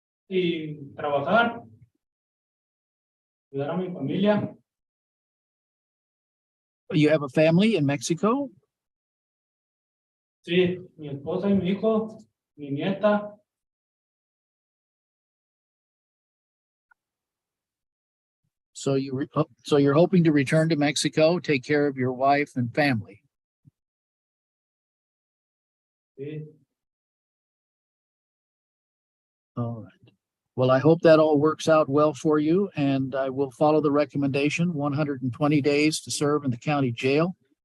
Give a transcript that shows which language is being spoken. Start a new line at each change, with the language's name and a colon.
Spanish: y trabajar, cuidar a mi familia.
English: You have a family in Mexico?
Spanish: Sí, mi esposa y mi hijo, mi nieta.
English: So so you're hoping to return to Mexico, take care of your wife and family.
Spanish: Sí,
English: All right. Well, I hope that all works out well for you, and I will follow the recommendation, 120 days to serve in the county jail.